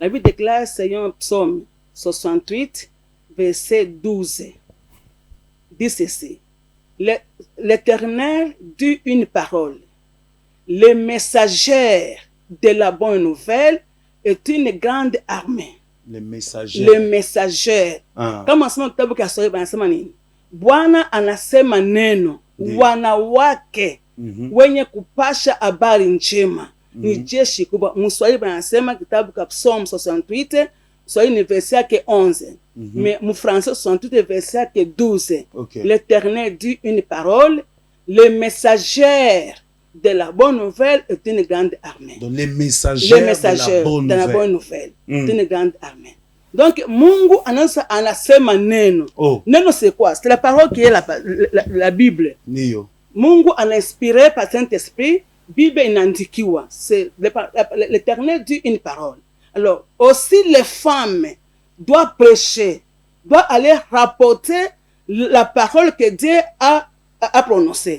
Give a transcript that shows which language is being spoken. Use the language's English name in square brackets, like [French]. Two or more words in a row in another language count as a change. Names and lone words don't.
[French] La Bible déclare, c'est un psaume 68 verset 12. Dit ceci. L'Éternel dit une parole. Le messager de la bonne nouvelle est une grande armée. Le messager. Le messager. [Swahili] Kama sema kitabu cha Yoshua anasema nini? Bwana anasema neno, wanawake wenye kupasha habari njema. Ni jeshi kubwa. Mswahili anasema kitabu cha Psalm 68, Swahili ni verset yake 11. [French] Mais mon français 68 verset yake 12. Okay. L'Éternel dit une parole, le messager de la bonne nouvelle est une grande armée. Donc les messagers de la bonne nouvelle est une grande armée. [Swahili] Donc Mungu anasema neno. Neno [French] c'est quoi? C'est la parole qui est la Bible. [Swahili] Nio. [French] Mungu a inspiré par Saint-Esprit, Bible inandikiwa. C'est l'Éternel dit une parole. Alors aussi les femmes doivent prêcher, doivent aller rapporter la parole que Dieu a prononcée.